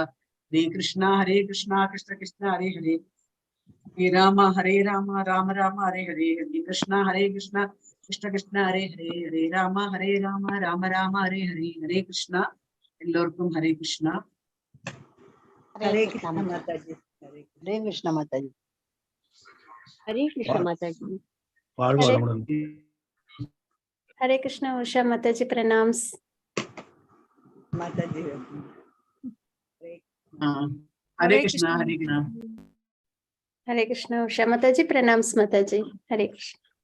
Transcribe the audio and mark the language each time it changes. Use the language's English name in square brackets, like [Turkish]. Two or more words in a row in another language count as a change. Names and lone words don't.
[Tamil] ஹரே கிருஷ்ணா கிருஷ்ண கிருஷ்ண ஹரே ஹரே, ஹரே ராம ராம ராம ஹரே ஹரே, ஹரே கிருஷ்ணா கிருஷ்ண கிருஷ்ண ஹரே ஹரே, ஹரே ராம ராம ராம ஹரே ஹரே, ஹரே கிருஷ்ணா. எல்லோருக்கும் ஹரே கிருஷ்ணா. ஹரே கிருஷ்ண மாதாஜி. ஹரே கிருஷ்ண மாதாஜி. ஹரே கிருஷ்ண மாதாஜி. [Hindi] हरे कृष्णा उषा माताजी, प्रणाम्स माताजी. हरे कृष्णा हरे कृष्णा उषा माताजी, प्रणाम्स माताजी. हरे कृष्ण.